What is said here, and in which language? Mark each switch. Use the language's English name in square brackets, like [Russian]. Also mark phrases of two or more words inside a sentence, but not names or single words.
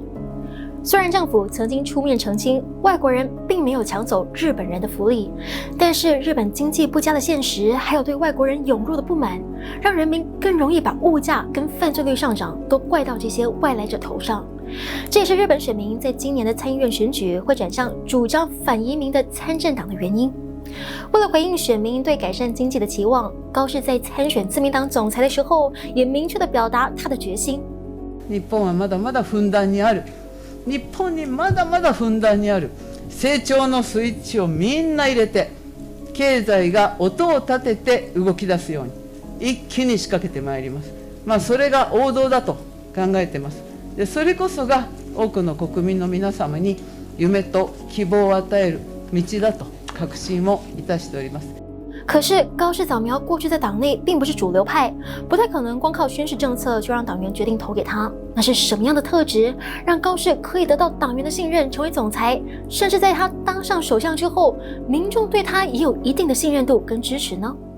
[Chinese] 虽然政府曾经出面澄清，外国人并没有抢走日本人的福利，但是日本经济不佳的现实，还有对外国人涌入的不满，让人民更容易把物价跟犯罪率上涨都怪到这些外来者头上。这也是日本选民在今年的参议院选举会转向主张反移民的参政党的原因。为了回应选民对改善经济的期望，高市在参选自民党总裁的时候，也明确地表达他的决心。 [Japanese] 日本はまだまだふんだんにある。日本にまだまだふんだんにある。成長のスイッチをみんな入れて、経済が音を立てて動き出すように一気に仕掛けてまいります。それが王道だと考えてます。で、それこそが多くの国民の皆様に夢と希望を与える道だと確信をいたしております。 [Chinese] 可是高市早苗过去在党内并不是主流派，不太可能光靠宣示政策就让党员决定投给他。那是什么样的特质让高市可以得到党员的信任，成为总裁，甚至在他当上首相之后，民众对他也有一定的信任度跟支持呢？